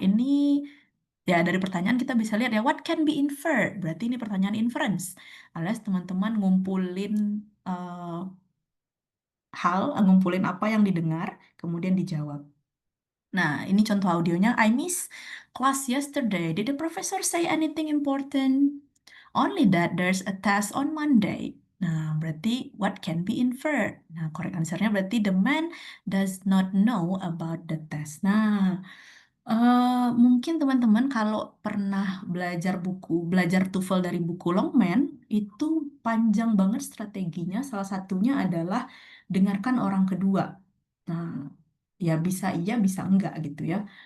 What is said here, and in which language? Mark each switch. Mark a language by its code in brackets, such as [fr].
[id] Ini ya dari pertanyaan kita bisa lihat ya, [en] what can be inferred? [id] Berarti ini pertanyaan inference. Alias teman-teman ngumpulin eh, ngumpulin apa yang didengar, kemudian dijawab. Nah, ini contoh audionya. [en] I miss class yesterday. Did the professor say anything important? Only that there's a test on Monday. [id] Nah, berarti [en] what can be inferred? Nah, correct answernya berarti the man does not know about the test. [id] Nah, mungkin teman-teman kalau pernah belajar TOEFL dari buku Longman, itu panjang banget strateginya. Salah satunya adalah dengarkan orang kedua. Nah, ya bisa iya, bisa enggak gitu ya.